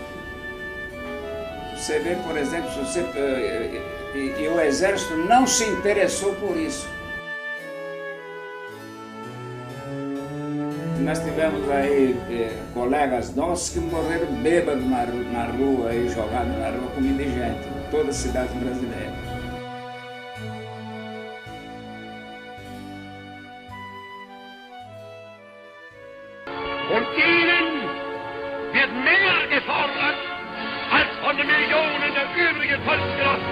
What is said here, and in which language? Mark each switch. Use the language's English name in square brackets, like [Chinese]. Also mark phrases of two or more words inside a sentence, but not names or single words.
[Portuguese] Você vê, por exemplo, e o Exército não se interessou por isso. Nós tivemos aí colegas nossos que morreram bêbados na rua, aí, jogados na rua como indigentes, em toda a cidade brasileira. [German] Von ihnen wird mehr gefordert als von den Millionen der übrigen Volksgenossen.